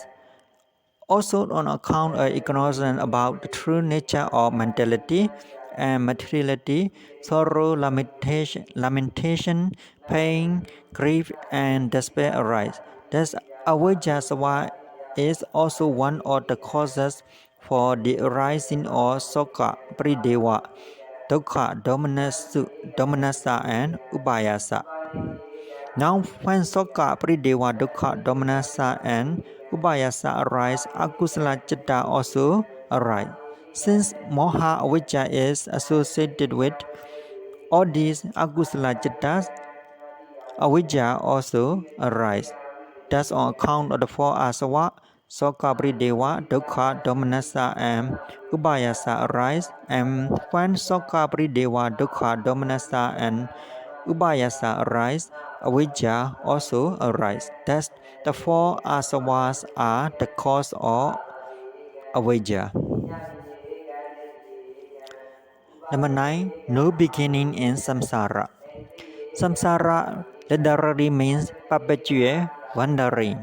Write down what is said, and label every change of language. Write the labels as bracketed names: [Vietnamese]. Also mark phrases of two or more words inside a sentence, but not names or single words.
[English] Also on account of ignorance about the true nature of mentality and materiality, sorrow, lamentation, pain, grief, and despair arise. Thus, avijjara is also one of the causes for the arising of [Pali] soka, prideva, dukkha, domanassa, [English] and ubayasa. Now, when [Pali] soka, prideva, dukkha, domanassa, [English] and ubayasa arise, [Pali] akusala citta [English] also arise. Since [Pali] moha avijja [English] is associated with all these [Pali] akusala cittas, [English] avijja also arise. Thus, on account of the four asava, [Pali] soka, prideva, dukkha, domanassa, [English] and ubayasa arise, and when [Pali] soka, prideva, dukkha, domanassa, [English] and ubayasa arise, avijja also arise. Thus, the four asavas are the cause of avijja. Number 9. No beginning in samsara. Samsara literally means perpetual wandering.